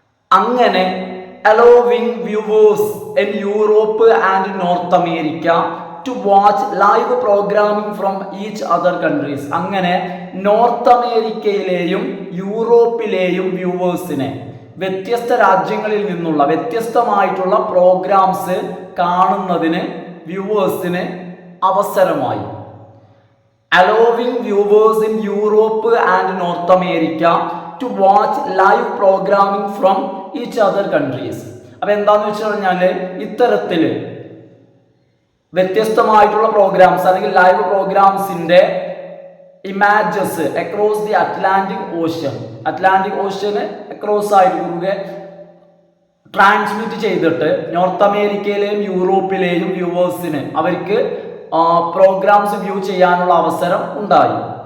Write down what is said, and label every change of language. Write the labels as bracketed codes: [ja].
[ml] അങ്ങനെ [en] allowing viewers in Europe and North America to watch live programming from each other countries. [ml] അങ്ങനെ north അമേരിക്കയിലെയും യൂറോപ്പിലെയും വ്യൂവേഴ്സിനെ വ്യത്യസ്ത രാജ്യങ്ങളിൽ നിന്നുള്ള വ്യത്യസ്തമായിട്ടുള്ള പ്രോഗ്രാംസ് കാണുന്നതിന് വ്യൂവേഴ്സിന് അവസരമായി. [en] allowing viewers in Europe and North America to watch live programming from each other countries. [ml] അപ്പൊ എന്താന്ന് വെച്ച് കഴിഞ്ഞാല് ഇത്തരത്തിൽ വ്യത്യസ്തമായിട്ടുള്ള പ്രോഗ്രാംസ് അല്ലെങ്കിൽ live പ്രോഗ്രാംസിന്റെ images across the Atlantic ocean across ആയിട്ട് ട്രാൻസ്മിറ്റ് ചെയ്തിട്ട് നോർത്ത് അമേരിക്കയിലെയും യൂറോപ്പിലെയും വ്യൂവേഴ്സിന് അവർക്ക് പ്രോഗ്രാംസ് വ്യൂ ചെയ്യാനുള്ള അവസരം ഉണ്ടായി.